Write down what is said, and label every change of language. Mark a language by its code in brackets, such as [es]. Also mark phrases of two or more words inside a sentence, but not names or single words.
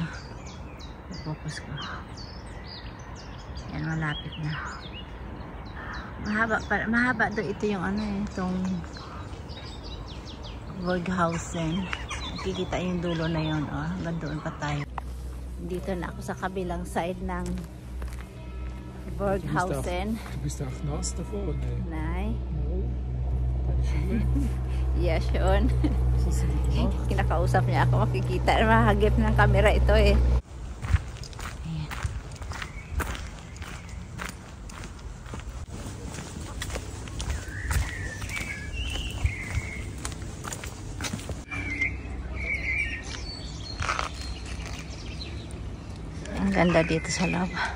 [tl] Focus ko. Yan, malapit na. Mahaba doon. Ito yung ano eh. Itong Burghausen. Nakikita yung dulo na yun, oh. Hanggang doon pa tayo. Dito na ako sa kabilang side ng Burghausen. [de] Du bist auch nass davor, ne? Nein. No. Deine Schuhe? [en] Yeah, Sean. [de] Was hast du denn gemacht? [tl] Kinakausap niya ako, makikita. Mahagip ng camera ito eh. Ayan. Ang ganda dito sa loob.